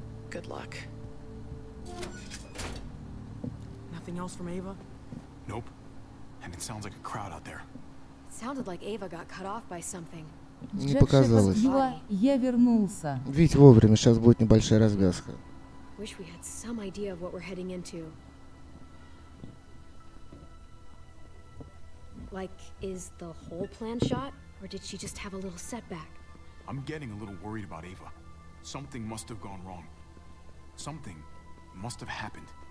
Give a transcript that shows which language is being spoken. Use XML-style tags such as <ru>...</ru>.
<en>Good luck. Nothing else from Ava? Nope. And it sounds like a crowd out there. Sounded like Ava got cut off by something.</en> <ru>Не показалось. Я вернулся. Ведь вовремя, сейчас будет небольшая развязка.</ru> <en>Wish we had some idea of what we're heading into. Like, is the whole plan shot, or did she just have a little setback? I'm getting a little worried about Ava. Something must have gone wrong. Something must have happened.</en>